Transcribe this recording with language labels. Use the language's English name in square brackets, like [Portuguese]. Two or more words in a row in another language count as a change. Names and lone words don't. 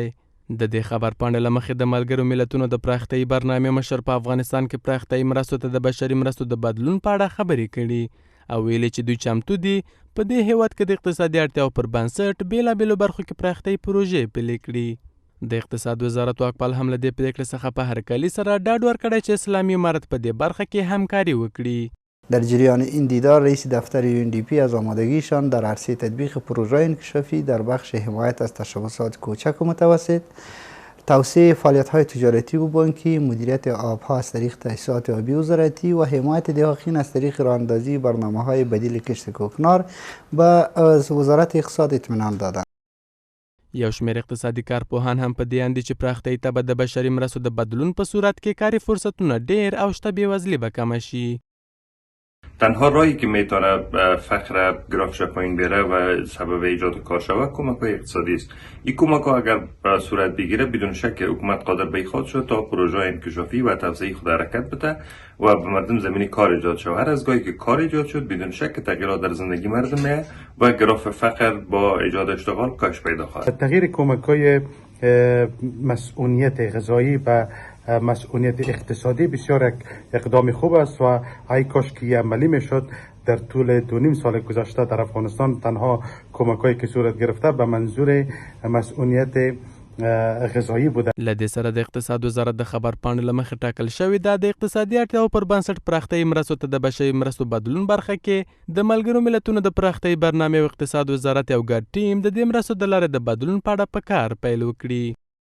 [Pashto] د دې خبرپاڼې له مخې د ملګرو ملتونو د پراختیايي برنامې مشر په افغانستان کې پراختیايي مرستو ته د بشري مرستو د بدلون په اړه خبرې کړي او ویلي چې دوی چمتو دي په دې هیواد کې د اقتصادي اړتیاو پر بنسټ بېلابېلو برخو کې پراختیايي پروژې پلي کړي. د اقتصاد وزارت واکپال هم له دې پرېکړې څخه په هرکلي سره ډاډ ورکړی چې اسلامي امارت په دې برخه کې همکاري وکړي. [Persian] در جریان این دیدار رئیس دفتر UNDP از آمادگیشان در عرصه تطبیق پروژه‌های انکشافی در بخش حمایت از تشبثات کوچک و متوسط، توسعه فعالیت‌های تجارتی و بانکی، مدیریت آبها از طریق تأسیسات آبی وزارتی و حمایت دهاقین از طریق راه‌اندازی برنامه‌های بدیل کشت کوکنار به وزارت اقتصاد اطمینان دادند. [Pashto] یو شمېر اقتصادي کارپوهان هم په دې اند دي چې پراختیايي ته به د بشري مرستو د بدلون په صورت کې کاري فرصتونه ډېر او شته بېوزلي به کمه شي. [Persian] تنها راهی که میتونه فقر گرافش پایین بره و سبب ایجاد کار شود کمک های اقتصادی است. این کمک ها اگر صورت بگیره بدون شک حکومت قادر به خود شد تا پروژه انکشافی و توسعه خود حرکت بده و به مردم زمینی کار ایجاد شود. هر از گاهی که کار ایجاد شد بدون شک تغییرات در زندگی مردم میه و گراف فقر با ایجاد اشتغال کاهش پیدا خواهد. تغییر کمک های مسئولیت غذایی و مسئولیت اقتصادی بسیار اقدام خوب است و ای کاش که عملی میشد. در طول 2.5 سال گذشته در افغانستان تنها کمک‌هایی که صورت گرفته به منظور مسئولیت غذایی بوده. [Pashto] له دې سره د اقتصاد وزارت د خبرپاڼې له مخې ټاکل شوې ده د اقتصادي اړتیاو پر بنسټ پراختیايي مرستو ته د بشري مرستو بدلون برخه کې د ملګرو ملتونو د پراختیايي برنامې او اقتصاد وزارت یو ګډ ټیم د دې مرستو د لارې د بدلون په اړه په کار پیل وکړي.